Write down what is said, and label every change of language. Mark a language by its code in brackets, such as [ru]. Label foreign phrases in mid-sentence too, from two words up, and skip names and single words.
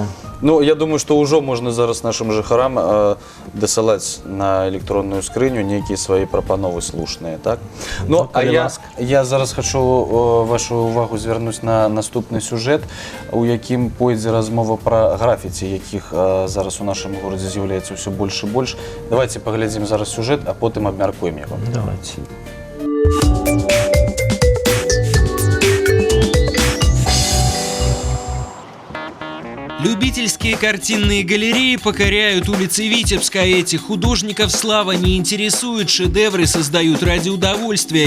[be] Ну, я думаю, што ўжо можна зараз нашым жыхарам дасылаць на электронную скрыню нейкія свае прапановы слушныя, так? Ну, а я зараз хачу вашу увагу звярнуць на наступны сюжэт, у якім пойдзе размова пра графіці, якіх зараз у нашым горадзе з'яўляецца ўсё больш і больш. Давайте паглядзім зараз сюжэт, а потым абмяркуем яго. Давайте. [ru] Любительские картинные галереи покоряют улицы Витебска. Этих художников слава не интересует. Шедевры создают ради удовольствия.